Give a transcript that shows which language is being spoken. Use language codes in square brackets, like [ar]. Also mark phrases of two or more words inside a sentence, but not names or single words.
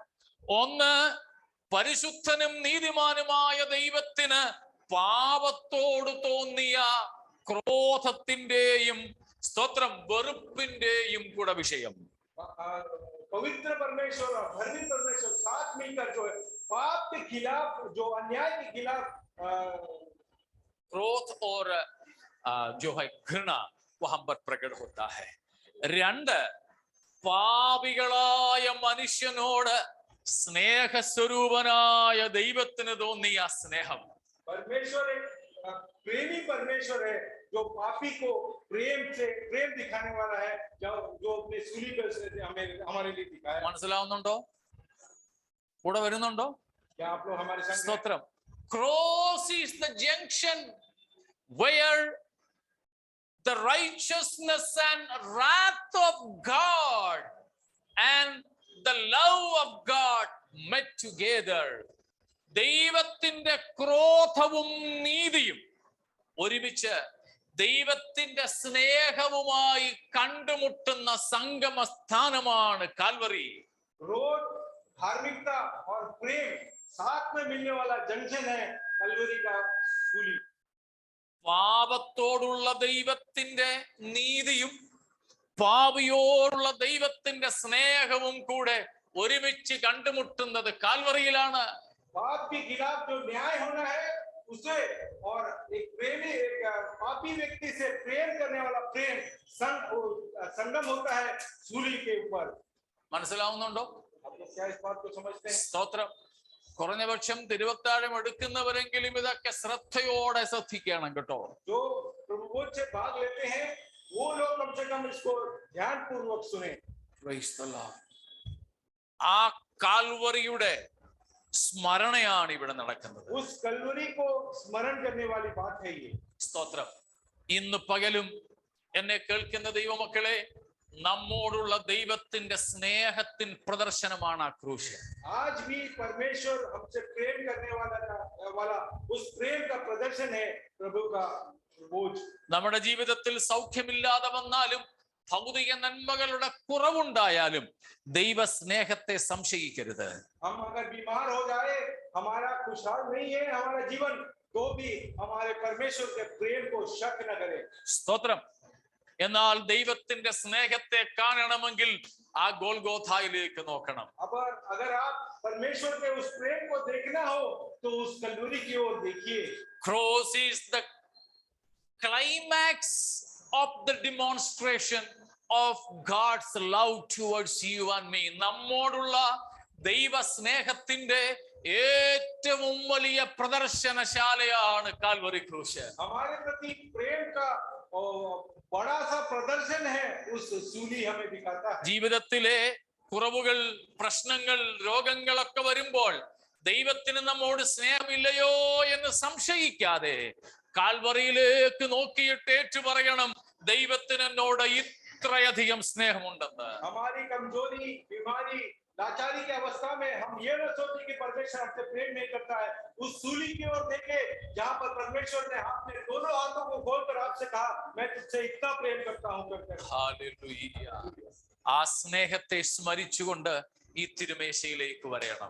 [ml] ഒന്ന്, പരിശുദ്ധനും നീതിമാനുമായ ദൈവത്തിന് പാപത്തോട് തോന്നിയ ക്രോധത്തിന്റെയും സ്തോത്രം വെറുപ്പിന്റെയും കൂടെ വിഷയം. [hi] पवित्र परमेश्वर और धर्मी परमेश्वर साथ मिलकर जो है पाप के खिलाफ, जो अन्याय के खिलाफ क्रोध और जो है घृणा वो हम पर प्रकट होता है. [ml] രണ്ട്, പാപികളായ മനുഷ്യനോട് സ്നേഹസ്വരൂപനായ ദൈവത്തിന് തോന്നിയ സ്നേഹം. [hi] परमेश्वर एक प्रेमी परमेश्वर है, जो पापी को प्रेम दिखाने वाला है, जो अपने सूली पे हमारे लिए दिखाया. [ml] മനസ്സിലാവുന്നുണ്ടോ? കൂടെ വരുന്നുണ്ടോ? [hi] क्या आप लोग हमारे संग हैं? [ml] സ്തോത്രം. [en] Cross is the junction where the righteousness and wrath of God and the love of God met together. [ml] ദൈവത്തിന്റെ ക്രോധവും നീതിയും ഒരുമിച്ച് ദൈവത്തിന്റെ സ്നേഹവുമായി കണ്ടുമുട്ടുന്ന സംഗമ സ്ഥാനമാണ് കാൽവറി. [hi] रोड, धार्मिकता और प्रेम साथ में मिलने वाला जंक्शन है कलवरी का सूली. [ml] പാപത്തോടുള്ള ദൈവത്തിന്റെ നീതിയും പാപിയോടുള്ള ദൈവത്തിന്റെ സ്നേഹവും കൂടെ ഒരുമിച്ച് കണ്ടുമുട്ടുന്നത് കാൽവറിയിലാണ്. [hi] पाप के खिलाफ जो न्याय होना है उसे, और एक प्रेमी, एक पापी व्यक्ति से प्रेम करने वाला प्रेम संगम होता है सूली के ऊपर. [ml] മനസ്സിലാവുന്നുണ്ടോ? [hi] आप लोग क्या इस बात को समझते हैं? [ml] സ്തോത്രം. കുറഞ്ഞപക്ഷം തിരുവത്താഴം എടുക്കുന്നവരെങ്കിലും ഇതൊക്കെ ശ്രദ്ധയോടെ ശ്രദ്ധിക്കണം കേട്ടോ. [hi] जो प्रभुभोज से भाग लेते हैं वो लोग कम से कम इसको ध्यान पूर्वक सुने. [en] Praise the Lord. [ml] ആ കാൽവറിയുടെ സ്മരണയാണ് ഇവിടെ നടക്കുന്നത്. [hi] उस कलवरी को स्मरण करने वाली बात है ये. [ml] സ്തോത്രം. ഇന്ന് പകലും എന്നെ കേൾക്കുന്ന ദൈവമക്കളെ, നമ്മോടുള്ള ദൈവത്തിന്റെ സ്നേഹത്തിൻ പ്രദർശനമാണ് ആ ക്രൂശ്. [hi] आज भी परमेश्वर हमसे प्रेम करने वाला उस प्रेम का प्रदर्शन है प्रभु का बोझ. [ml] നമ്മുടെ ജീവിതത്തിൽ സൗഖ്യമില്ലാതെ വന്നാലും ഭൗതിക നന്മകളുടെ കുറവുണ്ടായാലും ദൈവ സ്നേഹത്തെ സംശയിക്കരുത്. [hi] हम अगर बीमार हो जाए, हमारा खुशहाल नहीं है हमारा जीवन, तो भी हमारे परमेश्वर के प्रेम को शक न करें. [ml] സ്തോത്രം. എന്നാൽ ദൈവത്തിന്റെ സ്നേഹത്തെ കാണണമെങ്കിൽ ആ ഗോൽഗോഥായിലേക്ക് നോക്കണം. [hi] अब अगर आप परमेश्वर के उस प्रेम को देखना हो तो उस कलवरी की ओर देखिए. [en] Cross is the climax of the demonstration of God's love towards you and me. [ml] നമ്മോടുള്ള ദൈവ സ്നേഹത്തിന്റെ ഏറ്റവും വലിയ പ്രദർശനശാലയാണ് കാൽവറി ക്രൂശ്. [hi] हमारे प्रति प्रेम का बड़ा सा प्रदर्शन है उस सूली हमें दिखाता है. [ml] ജീവിതത്തിലെ കുറവുകൾ, പ്രശ്നങ്ങൾ, രോഗങ്ങളൊക്കെ വരുമ്പോൾ ദൈവത്തിന് നമ്മോട് സ്നേഹമില്ലയോ എന്ന് സംശയിക്കാതെ കാൽവറിയിലേക്ക് നോക്കിയിട്ട് ഏറ്റു പറയണം, ദൈവത്തിന് എന്നോട് ഇത്രയധികം സ്നേഹമുണ്ടെന്ന്. [hi] हमारी कमजोरी, बीमारी, लाचारी की अवस्था में हम ये न सोचें कि परमेश्वर हमसे प्रेम नहीं करता है. उस सूली की ओर देखें जहां पर परमेश्वर ने अपने दोनों हाथों को खोलकर आपसे कहा, मैं तुझसे इतना प्रेम करता हूं करके. [ml] ഹല്ലേലൂയ. ആ സ്നേഹത്തെ സ്മരിച്ചുകൊണ്ട് ഈ തിരുമേശയിലേക്ക് വരണം.